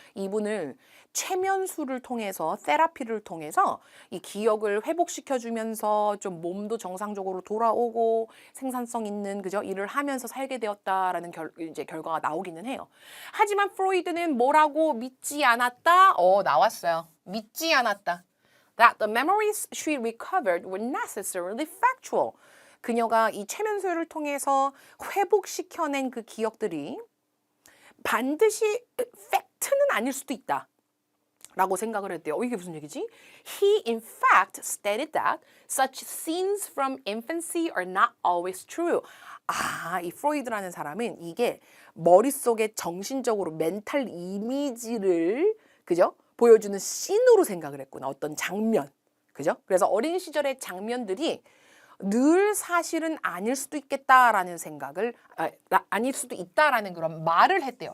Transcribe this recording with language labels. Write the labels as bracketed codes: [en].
[ko] 이분을 최면술을 통해서 세라피를 통해서 이 기억을 회복시켜주면서 좀 몸도 정상적으로 돌아오고 생산성 있는 그죠? 일을 하면서 살게 되었다라는 결과가 나오기는 해요. 하지만 프로이드는 뭐라고 믿지 않았다? 나왔어요. 믿지 않았다. [en] That the memories she recovered were necessarily factual. [ko] 그녀가 이 최면술을 통해서 회복시켜낸 그 기억들이 반드시 팩트는 아닐 수도 있다. 라고 생각을 했대요. 이게 무슨 얘기지? [en] He in fact stated that such scenes from infancy are not always true. [ko] 이 프로이드라는 사람은 이게 머릿속에 정신적으로 멘탈 이미지를 그죠? 보여주는 씬으로 생각을 했구나. 어떤 장면. 그죠? 그래서 어린 시절의 장면들이 늘 사실은 아닐 수도 있겠다라는 생각을 아닐 수도 있다라는 그런 말을 했대요.